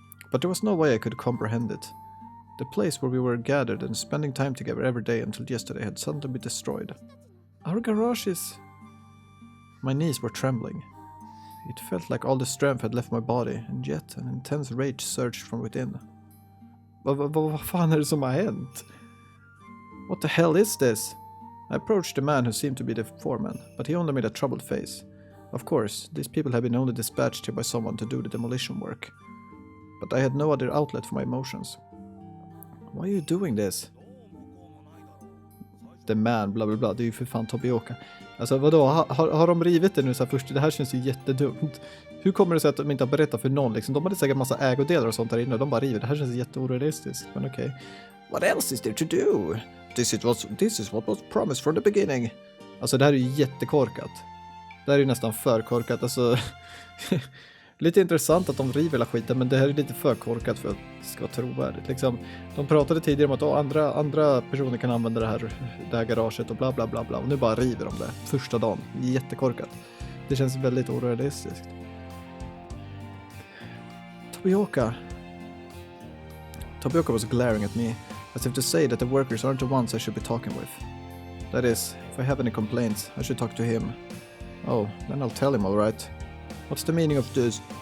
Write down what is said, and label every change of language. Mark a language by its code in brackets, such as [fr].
[en] But there was no way I could comprehend it. The place where we were gathered and spending time together every day until yesterday had suddenly been destroyed. Our garage is... My knees were trembling. It felt like all the strength had left my body, and yet an intense rage surged from within. [sv] Vad fan är det som har hänt? [en] What the hell is this? I approached the man who seemed to be the foreman, but he only made a troubled face. Of course, these people had been only dispatched here by someone to do the demolition work. But I had no other outlet for my emotions. Why are you doing this? The man, [sv] bla bla bla, det är ju för fan Tobioka. Alltså vadå, har de rivit det nu så här först? Det här känns ju jättedumt. Hur kommer det sig att de inte har berättat för någon liksom? De hade säkert massa ägodelar och sånt där inne och de bara river. Det här känns jätteorealistiskt, men okej. [en] What else is there to do? This is what was promised from the beginning. [sv] Alltså det här är ju jättekorkat. Det här är ju nästan för korkat, alltså... Lite intressant att de river hela skiten, men det här är lite för korkat för att det ska vara trovärdigt. Liksom, de pratade tidigare om att andra personer kan använda det här garaget och bla bla bla bla. Och nu bara river de det första dagen. Jättekorkat. Det känns väldigt orealistiskt. [en] Tobioka was glaring at me, as if to say that the workers aren't the ones I should be talking with. That is, if I have any complaints, I should talk to him. Oh, then I'll tell him, alright. What's the meaning of this?